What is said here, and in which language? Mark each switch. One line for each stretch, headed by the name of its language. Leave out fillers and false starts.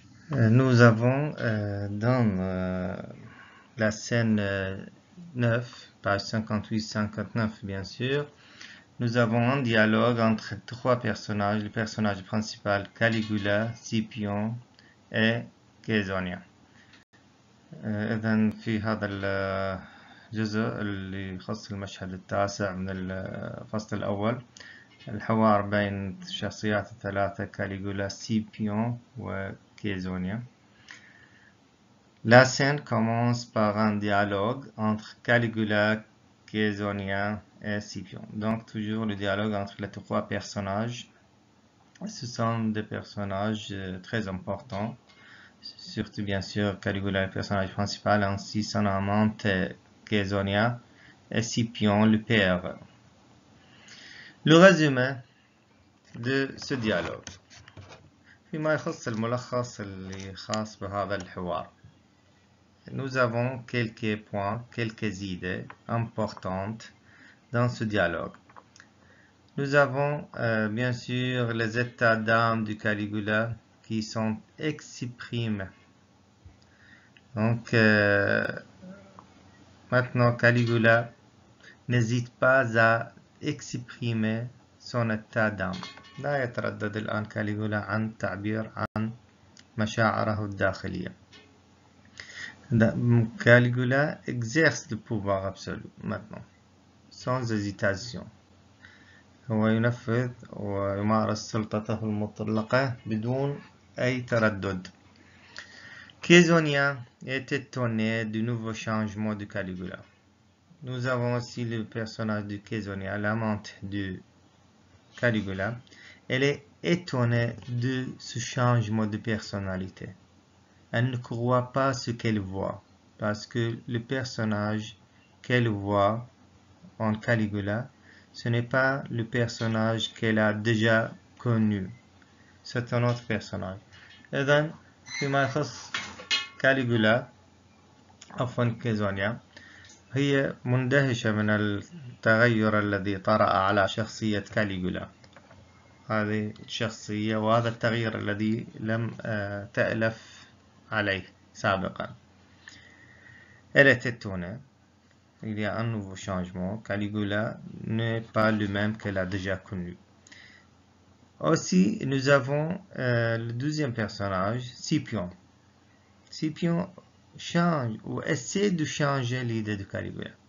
French: Nous avons dans la scène 9, page 58-59 bien sûr, nous avons un dialogue entre trois personnages, le personnage principal Caligula, Scipion et Caesonia.
Arabic: إذن في هذا الجزء اللي يخص المشهد التاسع من الفصل الأول الحوار بين الشخصيات الثلاثة كاليغولا سيبيون وكيزونيا.
French: La scène commence par un dialogue entre Caligula, Caesonia et Scipion. Donc toujours le dialogue entre les trois personnages. Ce sont des personnages très importants. Surtout bien sûr Caligula le personnage principal, ainsi son amante Caesonia et Scipion le père. Le résumé de ce dialogue
Arabic: فيما يخص الملخص اللي خاص بهذا الحوار.
French: Nous avons quelques points, quelques idées importantes dans ce dialogue. Nous avons bien sûr les états d'âme du Caligula qui sont exprimés. Donc, maintenant, Caligula n'hésite pas à exprimer son état d'âme.
Arabic: لا يتردد الآن كاليغولا عن تعبير عن مشاعره الداخلية.
French: Caligula exerce le pouvoir absolu maintenant, sans hésitation.
Arabic: هو ينفذ ويمارس سلطته المطلقة بدون أي تردد.
French: Caesonia est étonné du nouveau changement de Caligula. Nous avons aussi le personnage de Caesonia, l'amante de Caligula. Elle est étonnée de ce changement de personnalité. Elle ne croit pas ce qu'elle voit, parce que le personnage qu'elle voit en Caligula, ce n'est pas le personnage qu'elle a déjà connu. C'est un autre personnage.
Arabic: إذن فيما يخص كاليغولا عفوا كيزونيا هي مندهشة من التغير الذي طرأ على شخصية كاليغولا. هذه الشخصية وهذا التغيير الذي لم تألف عليه سابقا.
French: Elle est étonnée. Il y a un nouveau changement. Caligula n'est pas le même qu'elle a déjà connu. Aussi, nous avons le deuxième personnage, Scipion. Scipion change ou essaie de changer l'idée de Caligula.